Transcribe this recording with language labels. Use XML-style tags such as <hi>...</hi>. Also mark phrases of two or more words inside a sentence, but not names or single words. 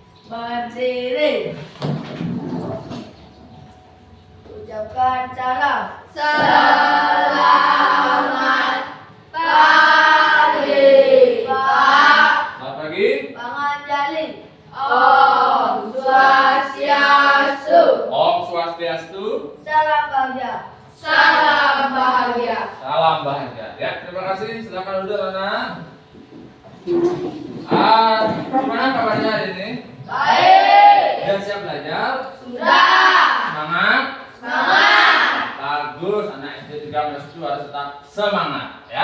<id>berdiri. Ucapkan salam. Selamat pagi, Pak. Selamat pagi. Bang Anjali. Om Swastiastu. Om Swastiastu. Salam bahagia. Salam bahagia. Salam bahagia. Ya, terima kasih. Silakan duduk, anak. Gimana kabarnya hari ini? Baik. Sudah siap belajar? Sudah. Semangat? Semangat. Bagus, anak SD 13 itu harus tetap semangat, ya.</id>